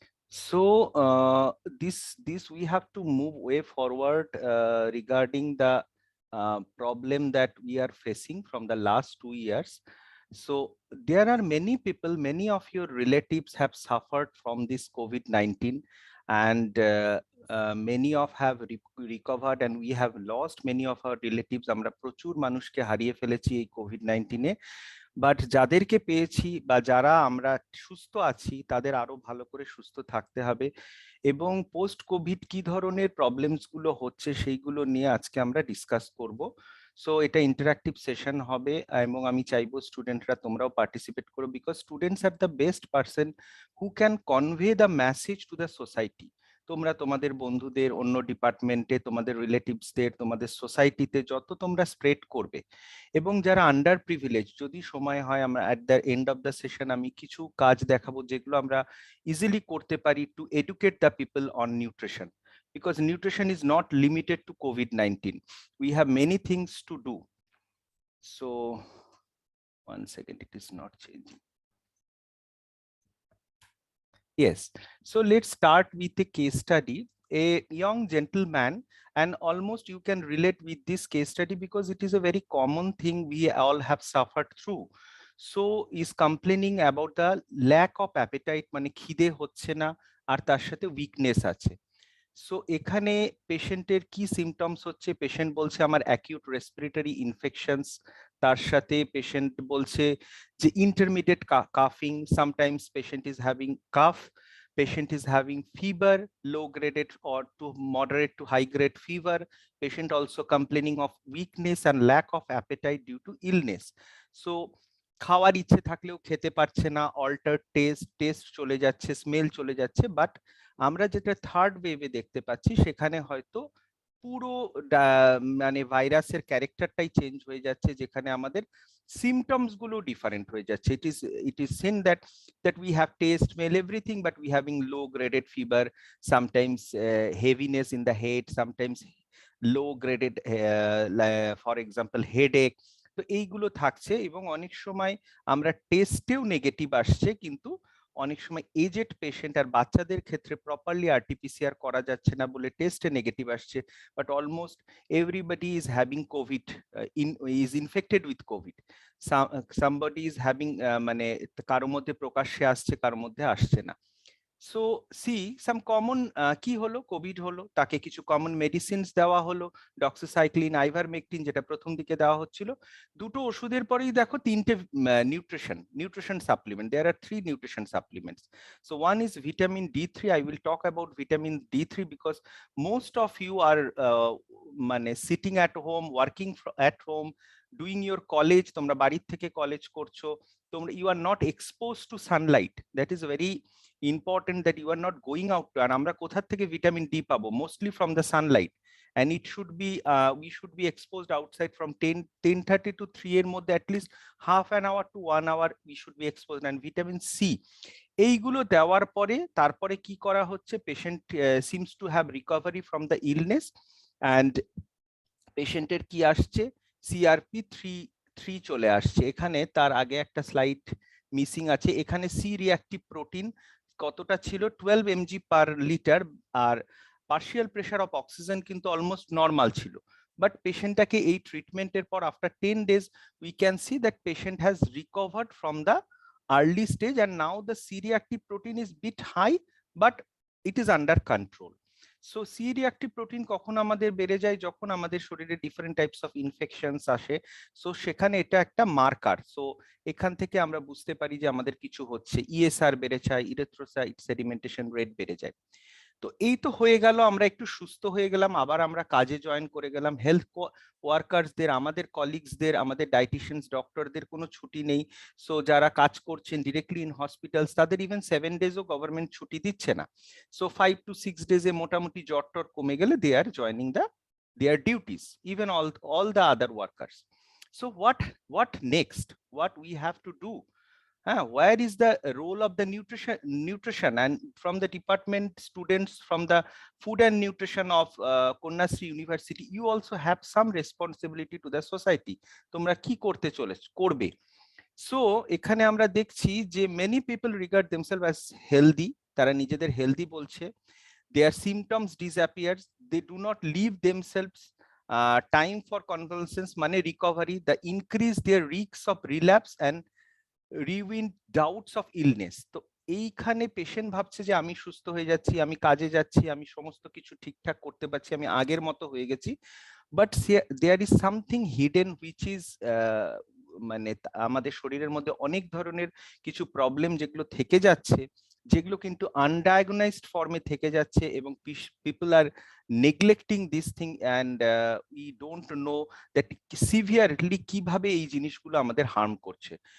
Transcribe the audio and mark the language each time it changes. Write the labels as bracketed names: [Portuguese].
[English] So this we have to move way forward regarding the problem that we are facing from the last 2 years. So there are many people, many of your relatives have suffered from this COVID-19, and many of have recovered, and we have lost many of our relatives. [Bangla] আমরা প্রচুর মানুষকে হারিয়ে ফেলেছি এই COVID-19 A. But যাদেরকে পেয়েছি বা যারা আমরা সুস্থ আছি তাদের আরো ভালো করে সুস্থ থাকতে হবে, এবং পোস্ট কোভিড কি ধরনের প্রবলেমস গুলো হচ্ছে সেইগুলো নিয়ে আজকে আমরা ডিসকাস করব। সো এটা ইন্টারঅ্যাক্টিভ সেশন হবে, এবং আমি চাইবো স্টুডেন্টরা তোমরাও পার্টিসিপেট করো, [English] Because students are the best person who can convey the message to the society. [Bangla] তোমরা তোমাদের বন্ধুদের, অন্য ডিপার্টমেন্টে, তোমাদের রিলেটিভসদের, তোমাদের সোসাইটিতে যত তোমরা স্প্রেড করবে, এবং যারা আন্ডার প্রিভিলেজ, যদি সময় হয় আমরা [English] at the end of the session [Bangla] আমি কিছু কাজ দেখাবো যেগুলো আমরা ইজিলি করতে পারি [English] To educate the people on nutrition. because nutrition is not limited to COVID-19. We have many things to do. So 1 second, it is not changing. Yes, so let's start with a case study. A young gentleman, and almost you can relate with this case study because it is a very common thing we all have suffered through. So is complaining about the lack of appetite, [Bangla] মানে খিদে হচ্ছে না আর তার সাথে [English] weakness [Bangla] আছে। So এখানে পেশেন্টের কি সিমটমস হচ্ছে, পেশেন্ট বলছে আমার [English] acute respiratory infections, [Bangla] তার সাথে পেশেন্ট বলছে যে [English] Intermediate কাফিং, sometimes patient is having calf, patient is having fever, low graded or to moderate to high grade fever. Patient also complaining of weakness and lack of appetite due to illness. [Bangla] So খাওয়ার ইচ্ছে থাকলেও খেতে পারছে না, alter test চলে যাচ্ছে, smell চলে যাচ্ছে। বাট আমরা যেটা থার্ড ওয়েভে দেখতে পাচ্ছি সেখানে হয়তো পুরো মানে ভাইরাসের ক্যারেক্টারটাই চেঞ্জ হয়ে যাচ্ছে, যেখানে আমাদের [English] symptoms [Bangla] গুলো ডিফারেন্ট হয়ে যাচ্ছে। [English] it is seen that we have taste, smell, everything, but we having low graded fever, sometimes heaviness in the head, sometimes low graded for example headache । [Bangla] তো এইগুলো থাকছে এবং অনেক সময় আমরা টেস্টেও নেগেটিভ আসছে, কিন্তু অনেক সময় এজেড পেশেন্ট আর বাচ্চাদের ক্ষেত্রে প্রপারলি আরটিপিসিআর করা যাচ্ছে না বলে টেস্টে নেগেটিভ আসছে। [English] But almost everybody is having COVID, is infected with COVID. [Bangla] Somebody is having, মানে কারোর মধ্যে প্রকাশ্যে আসছে, কারোর মধ্যে আসছে না। সো সি সাম কমন, কি হলো, কোভিড হলো, তাকে কিছু কমন মেডিসিনস দেওয়া হলো, ডক্সিসাইক্লিন, আইভারমেকটিন, যেটা প্রথম দিকে দেওয়া হচ্ছিল। দুটো ওষুধের পরেই দেখো তিনটে nutrition supplement, [English] There are 3 nutrition supplements. So one is vitamin D3। I will talk about vitamin D3 because most of you are মানে sitting at home, working at home, doing your college, [Bangla] তোমরা বাড়ির থেকে কলেজ করছো, তোমরা [English] You are not expose to sunlight. That is very important that you are not going out to, [Bangla] আর আমরা কোথা থেকে vitamin D পাবো? [English] mostly from the sunlight, and it should be we should be exposed outside from 10:30 to 3 [Bangla] এর মধ্যে [English] at least half an hour to 1 hour we should be exposed। [Bangla] and vitamin C এইগুলো দেওয়ার পরে তারপরে কি করা হচ্ছে, [English] patient seems to have recovery from the illness, [Bangla] and পেশেন্টের কি আসছে, CRP3 চলে আসছে। এখানে তার আগে একটা স্লাইড মিসিং আছে, এখানে সি রিঅ্যাক্টিভ প্রোটিন কতটা ছিল, 12 mg per litre, আর [English] partial pressure of oxygen [Bangla] কিন্তু অলমোস্ট নর্মাল ছিল। [English] but [Bangla] পেশেন্টটাকে এই ট্রিটমেন্টের পর [English] After 10 days we can see that patient has recovered from the early stage, and now the C reactive protein is bit high but it is under control। [Bangla] So C reactive protein কখন আমাদের বেড়ে যায়, যখন আমাদের শরীরে [English] different types of infections [Bangla] আসে। So সেখানে এটা একটা মার্কার। সো এখান থেকে আমরা বুঝতে পারি যে আমাদের কিছু হচ্ছে, ইএসআর বেড়ে যায়, [English] erythrocyte sedimentation rate [Bangla] বেড়ে যায়। তো এই তো হয়ে গেল, আমরা একটু সুস্থ হয়ে গেলাম, আবার আমরা কাজে জয়েন করে গেলাম। হেলথ ওয়ার্কার্সদের, আমাদের কলিগসদের, আমাদের ডায়েটিশিয়ানস, ডক্টরদের কোনো ছুটি নেই। সো যারা কাজ করছেন [English] directly in hospitals, [Bangla] তাদের ইভেন 7 daysও গভর্নমেন্ট ছুটি দিচ্ছে না। [English] so 5 to 6 days [Bangla] মোটামুটি জ্বর টর কমে গেলে [English] They are joining their duties, even all the other workers। So what next, what we have to do? Where is the role of the nutrition and from the department students, from the food and nutrition of Konyasri University, you also have some responsibility to the society। [Bangla] তোমরা কি করবে? So এখানে আমরা দেখছি যে [English] many people regard themselves as healthy, [Bangla] তারা নিজেদের healthy বলছে। [English] their symptoms disappears, they do not leave themselves time for convalescence [Bangla] মানে [English] recovery, the increase their risks of relapse and ruin doubts of illness. [Bangla] তো এইখানে পেশেন্ট ভাবছে যে আমি সুস্থ হয়ে যাচ্ছি, আমি কাজে যাচ্ছি, আমি সমস্ত কিছু ঠিকঠাক করতে পারছি, আমি আগের মতো হয়ে গেছি। [English] but there is something hidden which is, [Bangla] মানে আমাদের শরীরের মধ্যে অনেক ধরনের কিছু প্রবলেম যেগুলো থেকে যাচ্ছে, যেগুলো কিন্তু আনডায়াগনাইজড ফর্মে থেকে যাচ্ছে, এবং [English] people are neglecting this thing, and we don't know that severely [Bangla] কিভাবে এই জিনিসগুলো আমাদের হার্ম করছে।